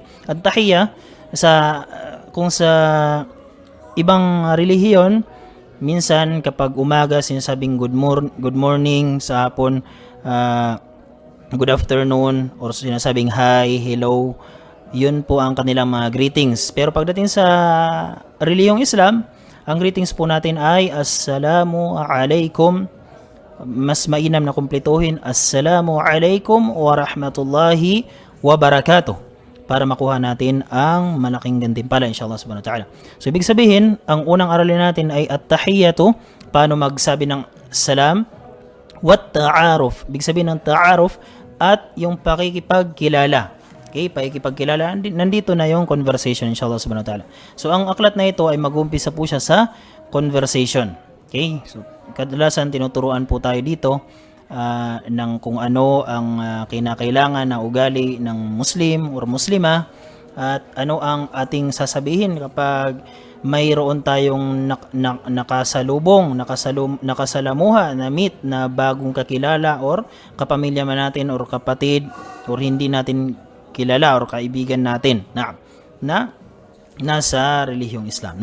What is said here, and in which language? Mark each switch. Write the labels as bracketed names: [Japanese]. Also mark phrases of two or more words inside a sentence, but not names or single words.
[Filipino] At-tahiyya, kung sa ibang relihiyon, minsan kapag umaga sinasabing [English] good morning, [Filipino] sa hapon [English] good afternoon, [Filipino] or sinasabing [English] hi, hello. [Filipino] Yun po ang kanilang mga greetings. Pero pagdating sa relihiyong Islam, ang greetings po natin ay [Arabic] السلام عليكم. [Filipino] Mas mainam na kumpletuhin, [Arabic] السلام عليكم ورحمة الله وبركاته, [Filipino] para makuha natin ang malaking gantimpala [Arabic] إن شاء الله سبحانه وتعالى. [Filipino] So ibig sabihin, ang unang aralin natin ay at-tahiyyatu, paano magsabi ng salam, [Arabic] والتعارف, [Filipino] ibig sabihin ng ta'aruf at yung pakikipagkilala. Okay, pakikipagkilala, nandito na yung conversation [Arabic] إن شاء الله سبحانه وتعالى. [Filipino] So ang aklat na ito ay mag-umpisa po siya sa conversation. Okay, so kadalasan tinuturuan po tayo dito ng kung ano ang kinakailangan na ugali ng Muslim or Muslima at ano ang ating sasabihin kapag mayroon tayong nakasalamuha na meet na bagong kakilala or kapamilya man natin or kapatid or hindi natin kilala or kaibigan natin na nasa relihiyong Islam.